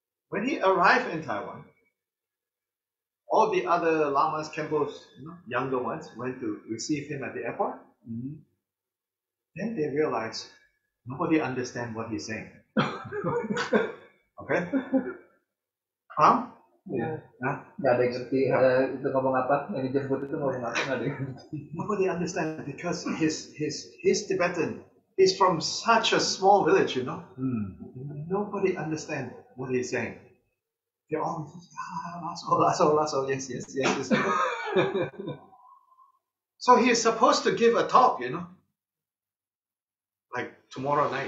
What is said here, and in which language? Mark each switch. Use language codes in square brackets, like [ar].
[en] When he arrived in Taiwan, all the other lamas, Khenpos, younger ones, went to receive him at the airport. Then they realized nobody understands what he's saying. Okay? Huh? [id] Nggak ada yang ngerti itu ngomong apa, yang dijemput itu ngomong apa, nggak ada yang ngerti. [en] Nobody understands because his Tibetan is from such a small village, Nobody understands what he's saying. They all lasso, yes. So he's supposed to give a talk, like tomorrow night.